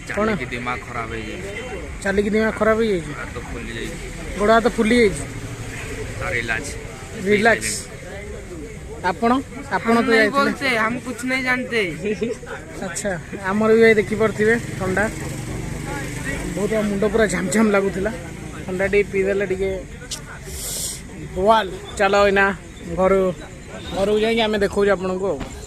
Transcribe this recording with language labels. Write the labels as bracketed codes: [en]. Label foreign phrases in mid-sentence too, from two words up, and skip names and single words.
[or] ଚାଲିକି ଦିମାଗ ଖରାପ ହେଇଯାଇଛି, ଚାଲିକି ଦିମାଗ ଖରାପ ହେଇଯାଇଛି, ହାତ ଫୁଲି ଯାଇଛି, ଗୋଡ଼ ହାତ ଫୁଲି ଯାଇଛି, ରିଲାକ୍ସ ରିଲାକ୍ସ। ଆପଣ ଆପଣ ତ [hi] नहीं [or] ଯାଇଥିଲେ। [hi] बोलते, हम कुछ नहीं जानते। [or] ଆଚ୍ଛା ଆମର ବି ଭାଇ ଦେଖିପାରୁଥିବେ ଥଣ୍ଡା ବହୁତ ମୁଣ୍ଡ ପୁରା ଝାମଝାମ ଲାଗୁଥିଲା, ଥଣ୍ଡା ଟିକେ ପିଇଦେଲେ ଟିକେ ୱାଲ। ଚାଲ ଏଇନା ଘରକୁ ଯାଇକି ଆମେ ଦେଖାଉଛୁ ଆପଣଙ୍କୁ ଆଉ।